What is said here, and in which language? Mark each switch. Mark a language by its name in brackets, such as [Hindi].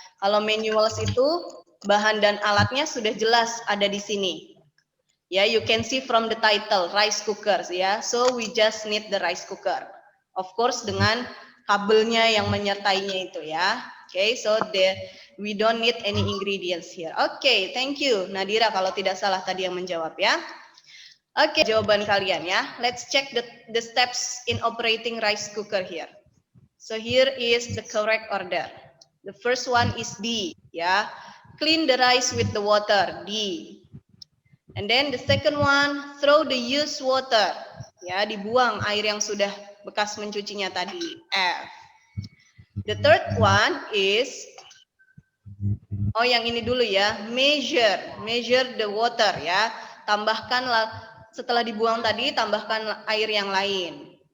[Indonesian] Kalau manuals itu bahan dan alatnya sudah jelas ada di sini. [English] Ya, you can see from the title rice cookers ya. So we just need the rice cooker. Of course [Indonesian] dengan kabelnya yang menyertainya itu ya. [English] Okay, so we don't need any ingredients here. Okay, thank you [Indonesian] Nadira kalau tidak salah tadi yang menjawab ya. [English] Okay, [Indonesian] jawaban kalian ya. [English] Let's check the steps in operating rice cooker here. So here is the correct order. The first one is D ya. Clean the rice with the water, D. And then the second one, throw the used water. [Indonesian] Ya, dibuang air yang sudah bekas mencucinya tadi, F. [English] The third one is, [Indonesian] oh yang ini dulu ya, [English] measure the water ya. [Indonesian] Tambahkanlah, setelah dibuang tadi, tambahkan air yang lain.